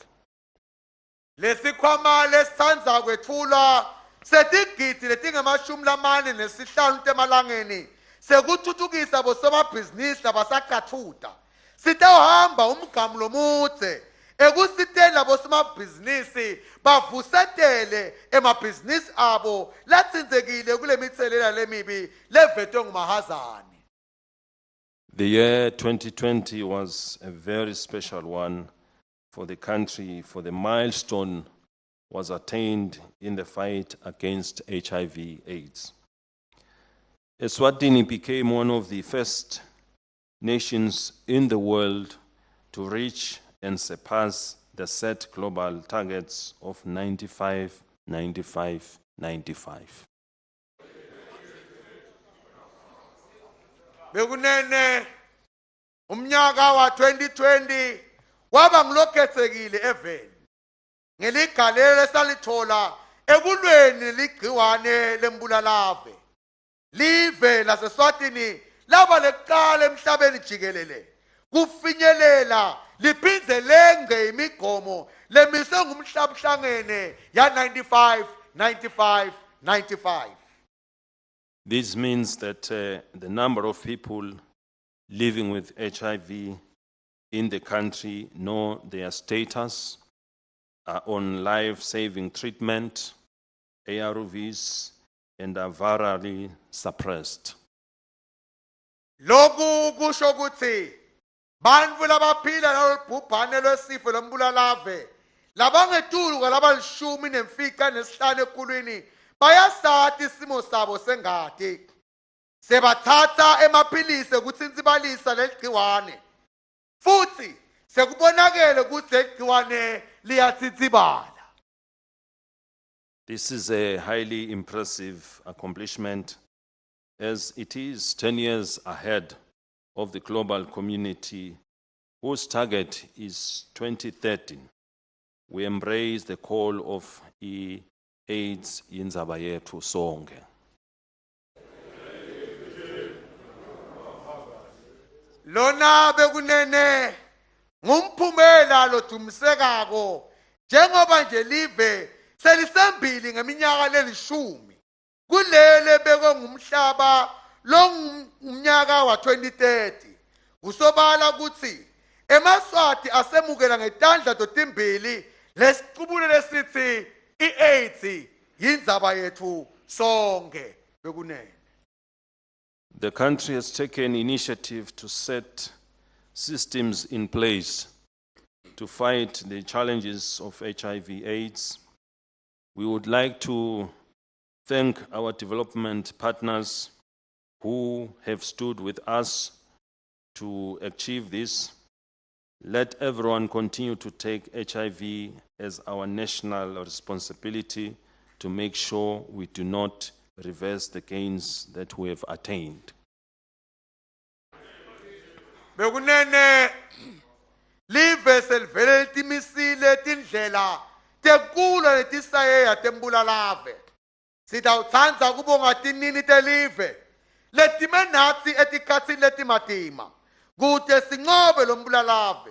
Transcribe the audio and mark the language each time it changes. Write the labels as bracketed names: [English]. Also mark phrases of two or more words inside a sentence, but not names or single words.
[Swati] Lesikhwama lesithandza kwethula setigidi letingamashumi lamane nesihlanu temalangeni sekuthuthukisa bosomabhizinisi labasakhathuta sitawuhamba umgamu lomudze ekusitela bosomabhizinisi bavusetele emabhizinisi abo latsindzekile kule mithelela lemibi levetwe ngumahazane. [English] The year 2020 was a very special one for the country, for the milestone was attained in the fight against HIV/AIDS. Eswatini became one of the first nations in the world to reach and surpass the set global targets of 95, 95, 95. [Swati] Bekunene umnyaka wa 2020 waba ngilokhetsekile eveni ngeligalelo esalithola ekulweni ligciwane lembulalave live laseSwatini laba leqala emhlabeni jikelele kufinyelela liphindze lenge imigomo lemise ngumhlabhlangene ya 95 95 95. [English] This means that the number of people living with HIV in the country know their status, are on life-saving treatment, ARVs, and are virally suppressed. [Swati] Loku kusho ukuthi bantfu labaphila nalobhubhane lwesifo lombulalave labangetulu labalishumi nemfica nesihlanu ekulwini bayasati isimo sabo sengati sebathatha emaphilisi ukutsintsibalisa leligciwane futhi sekubonakele ukuthi leligciwane liyatsitsibala. [English] This is a highly impressive accomplishment, as it is 10 years ahead of the global community whose target is 2030. We embrace the call of AIDS [Swati] indzaba yethu sonke. Lona bekunene ngumphumela lodumisekako njengoba nje live selisembili ngeminyaka lelishumi kulele beko ngumhlaba lomnyaka wa 2030 kusobala ukuthi emaswati asemukela ngetandla totimbili lesiqubulo lesithi iAIDS yindzaba yethu sonke bekunene. [English] The country has taken initiative to set systems in place to fight the challenges of HIV/AIDS. We would like to thank our development partners who have stood with us to achieve this. Let everyone continue to take HIV as our national responsibility to make sure we do not reverse the gains that we have attained. [Swati] Bekunene live selivele litimisile tindlela tekula letisayeya tembulalave. Sitawutsandza kubonga tinini telive letime natsi etikhatsini letimatima kute sinqobe lo mbulalave.